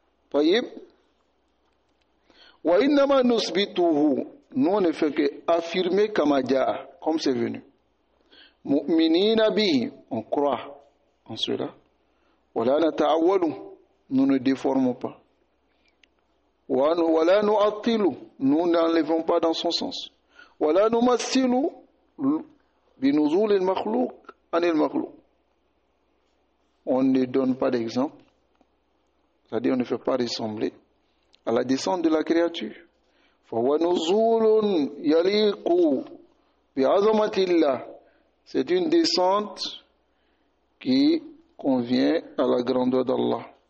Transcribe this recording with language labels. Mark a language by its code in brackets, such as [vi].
[fr] طيب وإنما نثبته, nous on ne fait que affirmer كما جاء, comme c'est venu. مؤمنين به, on croit en cela. ولا نتعول, nous ne déformons pas. ولا نعطل, nous n'enlevons pas dans son sens. [ar] ولا نمثل بنزول المخلوق عن المخلوق. [fr] On ne donne pas d'exemple, c'est-à-dire on ne fait pas ressembler à la descente de la créature. فهو نزول يليق بعظمة الله, c'est une descente qui convient à la grandeur d'Allah.